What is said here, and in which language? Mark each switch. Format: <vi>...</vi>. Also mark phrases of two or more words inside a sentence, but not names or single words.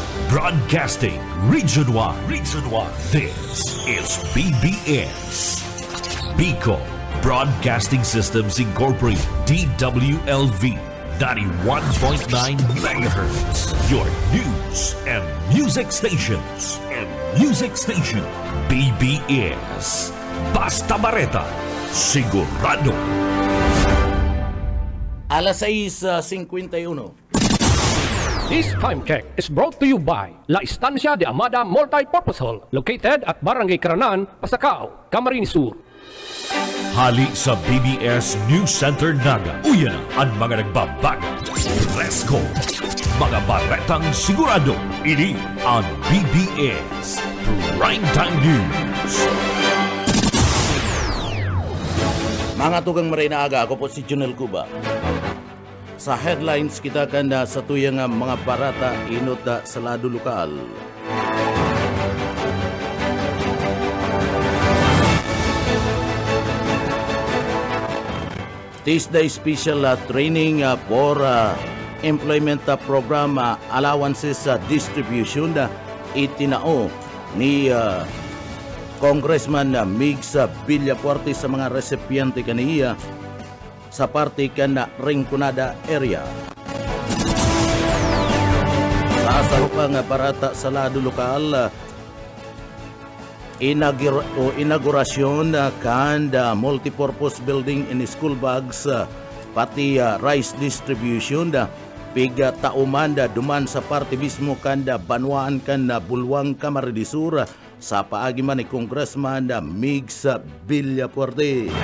<en>Broadcasting Region 1. Region 1. This is BBS. Bicol Broadcasting Systems Incorporated. DWLV 91.9 MHz. Your news and music stations.</en> <bik>BBS. Basta Bareta. Sigurado. Alas 6:51.</bik> <en>This time check is brought to you by La Estancia de Amada Multipurpose Hall, located at Barangay Caranan, Pasacao, Camarines Sur.</en> <bik>Hali sa BBS News Center Naga. Uyan ang mga nagbabago. Presko. Mga baretang sigurado. Ini ang BBS Primetime News. Mga tugang marinaaga, ako po si Junel Cuba. Sa headlines kita kanda sa tuyang mga barata inot sa lado lokal.</bik> <en>Tuesday special training for employment program allowances distribution</en> <bik>itinao ni Congressman Migs Villapuerte sa mga resipiyente kaniya sa parte kan Rinconada area. Sa pang barata sa lado lokal, inaugurasyon kan</bik> <en>multipurpose building</en> <bik>in</bik> <en>school bags</en> <bik>pati</bik> <en>rice distribution</en> <bik>piga tauman duman sa parte mismo kan banwaan kan Bulwang Camarines Sur sa paagi man ni Congressman Migs Villapuerte.</bik>